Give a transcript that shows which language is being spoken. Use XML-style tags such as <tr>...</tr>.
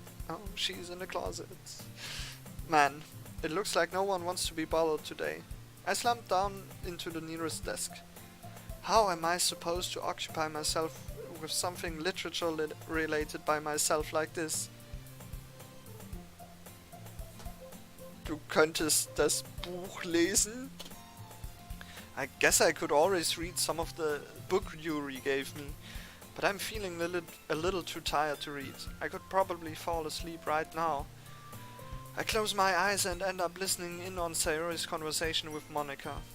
<en>Oh, she's in the closet. Man, it looks like no one wants to be bothered today. I slumped down into the nearest desk. How am I supposed to occupy myself with something literature related by myself like this?</en> <de>Du könntest das Buch lesen?</de> <en>I guess I could always read some of the book Yuri gave me. But I'm feeling a little too tired to read. I could probably fall asleep right now. I close my eyes and end up listening in on Sayori's conversation with Monica.</en>